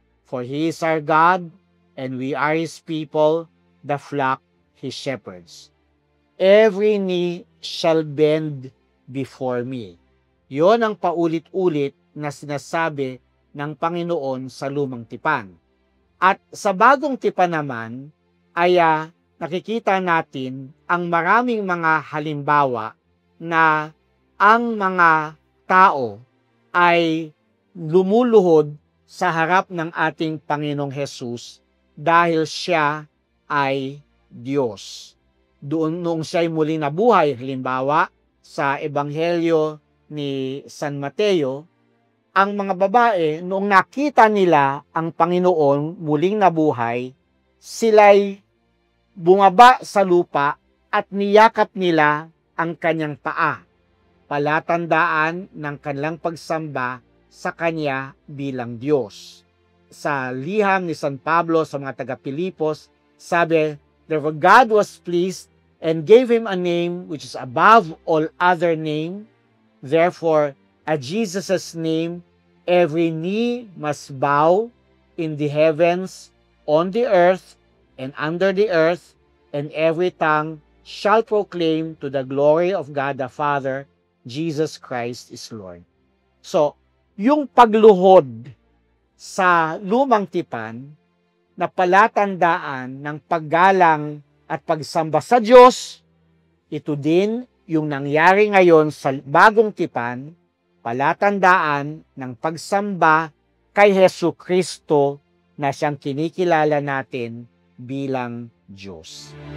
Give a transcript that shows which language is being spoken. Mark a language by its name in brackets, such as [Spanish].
[English] For He is our God, and we are His people, the flock He shepherds. Every knee shall bend before me." [Filipino] Yon ang paulit-ulit na sinasabi ng Panginoon sa lumang tipan. At sa bagong tipan naman, ay nakikita natin ang maraming mga halimbawa na ang mga tao ay lumuluhod sa harap ng ating Panginoong Hesus dahil siya ay Diyos. Doon noong siya ay muli nabuhay, halimbawa sa Ebanghelyo ni San Mateo, ang mga babae noong nakita nila ang Panginoon muling nabuhay, sila'y bumaba sa lupa at niyakap nila ang kanyang paa, palatandaan ng kanilang pagsamba sa Kanya bilang Diyos. Sa liham ni San Pablo sa mga taga-Pilipos, sabi, [English] "Therefore God was pleased and gave him a name which is above all other name. Therefore, at Jesus' name, every knee must bow in the heavens, on the earth, and under the earth, and every tongue shall proclaim to the glory of God the Father, Jesus Christ is Lord." [Filipino] So, yung pagluhod sa lumang tipan na palatandaan ng paggalang at pagsamba sa Diyos, ito din yung nangyari ngayon sa bagong tipan, palatandaan ng pagsamba kay Hesu Kristo na siyang kinikilala natin bilang Diyos.